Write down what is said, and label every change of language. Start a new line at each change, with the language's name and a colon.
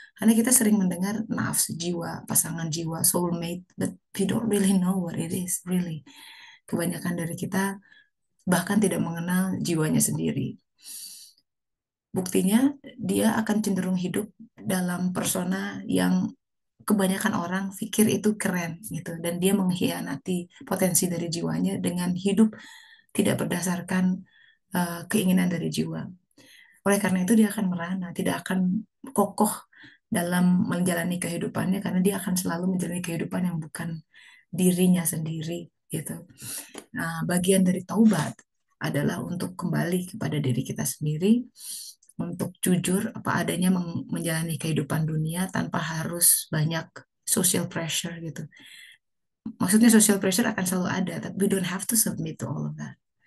Indonesian: Karena kita sering mendengar nafsu jiwa, pasangan jiwa, soulmate,
English: but we don't really know what it is, really.
Indonesian: Kebanyakan dari kita bahkan tidak mengenal jiwanya sendiri. Buktinya, dia akan cenderung hidup dalam persona yang kebanyakan orang pikir itu keren gitu, dan dia mengkhianati potensi dari jiwanya dengan hidup tidak berdasarkan keinginan dari jiwa. Oleh karena itu dia akan merana, tidak akan kokoh dalam menjalani kehidupannya karena dia akan selalu menjalani kehidupan yang bukan dirinya sendiri gitu. Nah, bagian dari taubat adalah untuk kembali kepada diri kita sendiri, untuk jujur apa adanya menjalani kehidupan dunia tanpa harus banyak social pressure gitu. Maksudnya social pressure akan selalu ada, tapi
English: we don't have to submit to all of that.